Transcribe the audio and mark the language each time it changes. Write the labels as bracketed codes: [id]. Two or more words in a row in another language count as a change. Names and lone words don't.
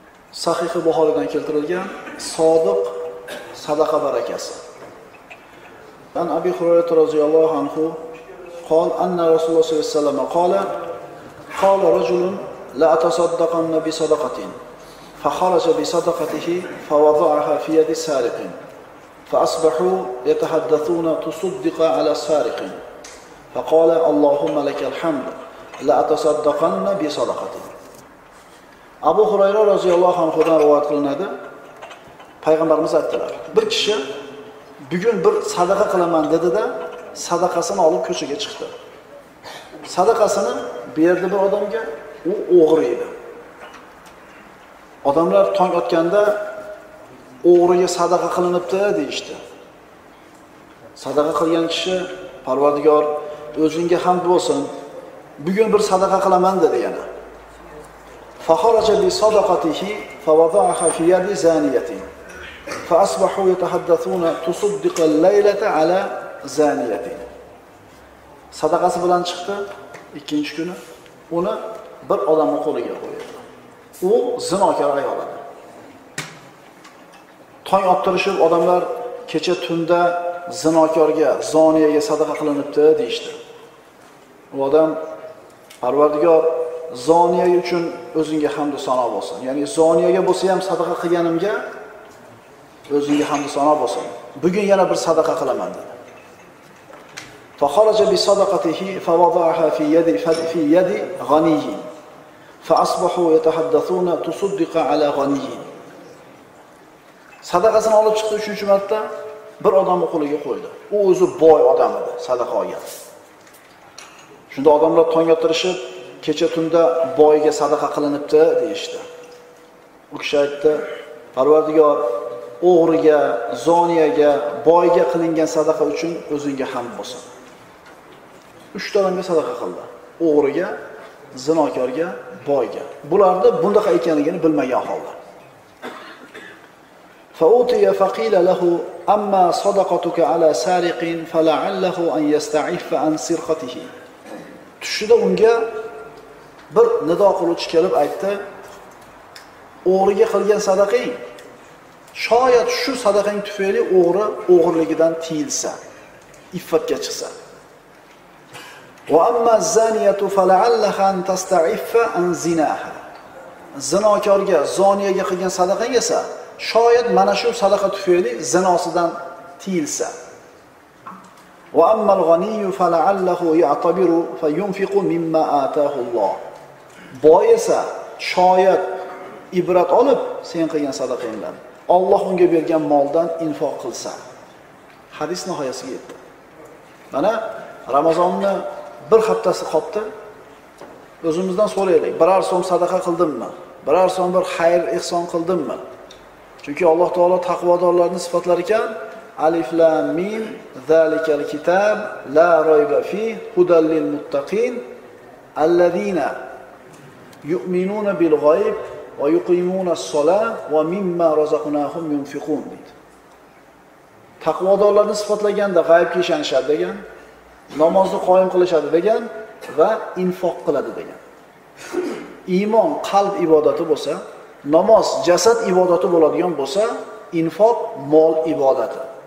[uz] Sahih Buxoriydan keltirilgan sodiq sadaqa barakasi. [ar] عن أبي هريرة رضي الله عنه قال أن رسول الله صلى الله عليه وسلم قال رجل لا أتصدقن بصدقة فخرج بصدقته فوضعها في يد سارق فأصبحوا يتحدثون تصدق على السارق فقال اللهم لك الحمد لا أتصدقن بصدقة. [uz] Abu Hurayra roziyallohu anhudan rivoyat qilinadi. Payg'ambarimiz aytdilar: bir kishi bugun bir sadaqa qilaman dedi-da, sadaqasini olib ko'chaga chiqdi. Sadaqasini berdi bir odamga, u o'g'ri edi. Odamlar tong otganda o'g'riga sadaqa qilinibdi deyishdi. Sadaqa qilgan kishi Parvardigor o'zingga hamd bo'lsin, bugun bir sadaqa qilaman dedi yana. [ar] فخرج بصدقته فوضعها في يد زانية فأصبحوا يتحدثون تصدق الليلة على زانية. [uz] Sadaqasi bilan chiqdi, ikkinchi kuni uni bir odamning qo'liga qo'ydi. U zinokor ayol edi. Tong ottirishib odamlar kecha tunda zinokorga, zoniyaga sadaqa qilinibdi deyishdi. U odam Parvardigor zoniya uchun o'zingga hamd va sano bo'lsin. Ya'ni zoniyaga bo'lsa ham sadaqa qilganimga o'zingga hamd va sano bo'lsin. Bugun yana bir sadaqa qilaman dedi. [ar] فخرج بصدقته فوضعها في يد غني فأصبحوا يتحدثون تصدق على غني. [uz] Sadaqasini olib chiqdi 3-marta bir odamning qo'liga qo'ydi. U o'zi boy odam edi, sadaqa olgan. Shunda odamlar tong ottirishib kecha tunda boyga sadaqa qilinibdi deyishdi. U kishi aytdi: Parvardigor, o'g'riga, zoniyaga, boyga qilingan sadaqa uchun o'zingga hamd bo'lsin. 3 odamga sadaqa qildi. O'g'riga, zinokorga, boyga. Bularni bundaqa ekanligini bilmagan holda. [ar] فأوتي فقيل له أما صدقتك على سارق فلعله أن يستعف عن سرقته. [uz] Tushida unga bir nido qiluvchi kelib aytdi: o'g'riga qilgan sadaqang shoyat shu sadaqang tufayli o'g'ri o'g'irligidan tiyilsa, iffatga chiqsa. [ar] وأما الزانية فلعلها أن تستعف عن زناها. [uz] Zinokorga, zoniyaga qilgan sadaqang esa shoyat mana shu sadaqa tufayli zinosidan tiyilsa. [ar] وأما الغني فلعله يعتبر فينفق مما آتاه الله. [uz] Boy esa shoyat ibrat olib sen qilgan sadaqangdan Alloh unga bergan moldan infoq qilsa. Hadis nihoyasiga yetdi. Mana Ramazonni bir haftasi qoldi. O'zimizdan so'raylik, biror so'm sadaqa qildimmi? Biror so'm bir xayr ihson qildimmi? Chunki Alloh taolo taqvodorlarni sifatlar ekan: [ar] الم ذلك الكتاب لا ريب فيه هدى للمتقين الذين يؤمنون بالغيب ويقيمون الصلاة ومما رزقناهم ينفقون deydi. [uz] Taqvodorlarni sifatlaganda g'aybga ishonishadi degan, namozni qoyim qilishadi degan va infoq qiladi degan. Iymon qalb ibodati bo'lsa, namoz jasad ibodati bo'ladigan bo'lsa, infoq mol ibodati.